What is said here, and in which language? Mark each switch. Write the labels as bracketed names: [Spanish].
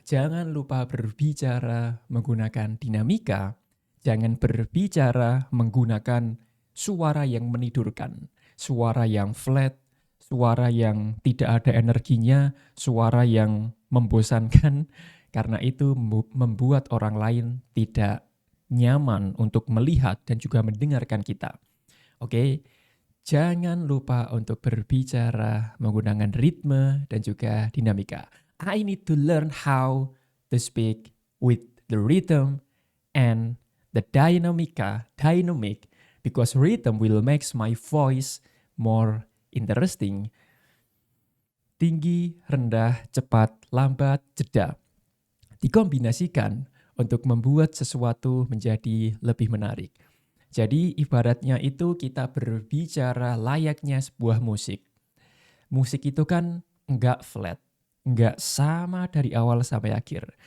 [Indonesian] Jangan lupa berbicara menggunakan dinamika, jangan berbicara menggunakan suara yang menidurkan, suara yang flat, suara yang tidak ada energinya, suara yang membosankan, karena itu membuat orang lain tidak nyaman untuk melihat dan juga mendengarkan kita. Oke, jangan lupa untuk berbicara menggunakan ritme dan juga dinamika. [English] I need to learn how to speak with the rhythm and the dynamic, because rhythm will make my voice more interesting. [Indonesian] Tinggi, rendah, cepat, lambat, jeda. Dikombinasikan untuk membuat sesuatu menjadi lebih menarik. Jadi ibaratnya itu kita berbicara layaknya sebuah musik. Musik itu kan enggak flat, enggak sama dari awal sampai akhir.